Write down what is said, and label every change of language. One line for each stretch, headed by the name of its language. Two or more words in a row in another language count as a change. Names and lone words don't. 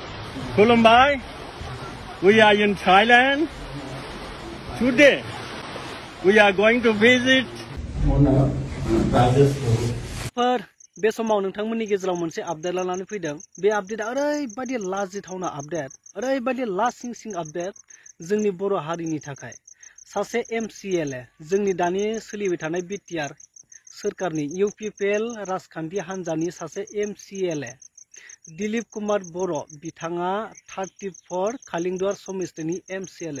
English: Khulumbai, we are in Thailand. Today, we are going to visit
Bodo: बे समाव नोंथांमोननि गेजेराव मोनसे आपडेट लानानै फैदों। बे आपडेटआ ओरैबायदि लाजिथावना आपडेट, ओरैबायदि लासिं आपडेट जोंनि बर' हारिनि थाखाय। सासे MCLA जोंनि दानि सोलिबाय थानाय BTR सोरखारनि UPPL राजखान्थि हान्जानि सासे MCLA दिलीप कुमार बर' बिथाङा 34 कालिंदुवार समिस्टिनि MCLA।